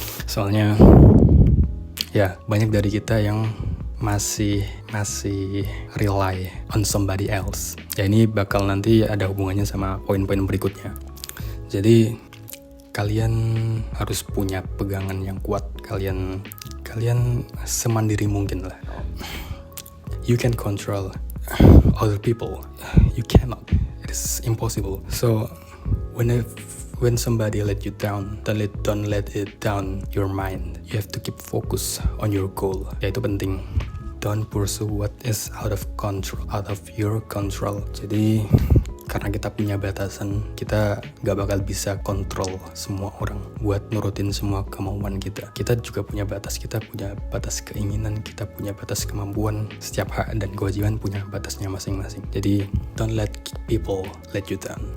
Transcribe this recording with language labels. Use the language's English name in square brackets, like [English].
[Indonesian] Soalnya ya banyak dari kita yang masih [English] rely on somebody else. [Indonesian] Ya ini bakal nanti ada hubungannya sama poin-poin berikutnya. Jadi kalian harus punya pegangan yang kuat. Kalian semandiri mungkin lah. [English] You can control other people. You cannot. It is impossible. So when somebody let you down, don't let it down your mind. You have to keep focus on your goal. [Indonesian] Ya itu penting. [English] Don't pursue what is out of your control. [Indonesian] Jadi karena kita punya batasan, kita gak bakal bisa kontrol semua orang buat nurutin semua kemauan kita. Kita juga punya batas, kita punya batas keinginan, kita punya batas kemampuan. Setiap hak dan kewajiban punya batasnya masing-masing. [English] Jadi don't let people let you down.